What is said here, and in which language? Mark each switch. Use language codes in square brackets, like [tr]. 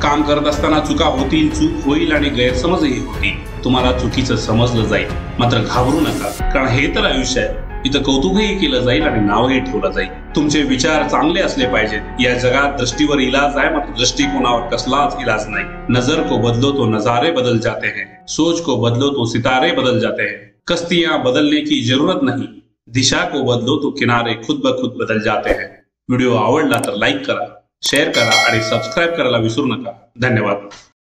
[mr] काम करत असताना चुका होतील, चूक होईल आणि गैरसमजही होतील. तुम्हाला चुकीचं समजलं जाईल, मात्र घाबरू नका, कारण हे तर आयुष्य आहे. इथं कौतुकही केलं जाईल आणि नावही ठेवलं जाईल. तुमचे विचार चांगले असले पाहिजेत. या जगात दृष्टीवर इलाज आहे, मात्र दृष्टिकोनावर कसलाच इलाज नाही. [hi] नजर को बदलो तो नजारे बदल जाते हैं. सोच को बदलो तो सितारे बदल जाते हैं. कश्तियां बदलने की जरूरत नहीं. दिशा को बदलो तो किनारे खुद ब खुद बदल जाते हैं. [mr] व्हिडिओ आवडला तर लाईक करा, शेअर करा आणि सबस्क्राईब करायला विसरू नका. धन्यवाद.